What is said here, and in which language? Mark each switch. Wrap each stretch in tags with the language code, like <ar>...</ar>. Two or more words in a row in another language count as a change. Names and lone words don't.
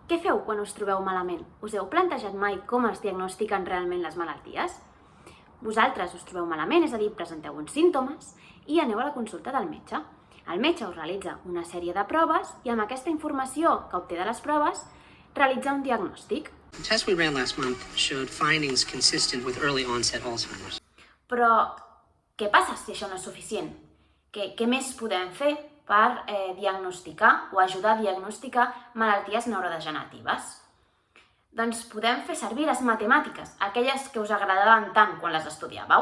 <ca>què feu quan us trobeu malament? Us heu plantejat mai com es diagnostiquen realment les malalties? Vosaltres us trobeu malament, és a dir, presenteu uns símptomes i aneu a la consulta del metge. El metge us realitza una sèrie de proves i amb aquesta informació que obté de les proves realitza un diagnòstic.</ca> <en>The test we ran last month showed findings consistent with early onset Alzheimer's.</en> <ca>Però què passa si això no és suficient? Què més podem fer per diagnosticar o ajudar a diagnosticar malalties neurodegeneratives? Doncs podem fer servir les matemàtiques, aquelles que us agradaven tant quan les estudiàveu.</ca>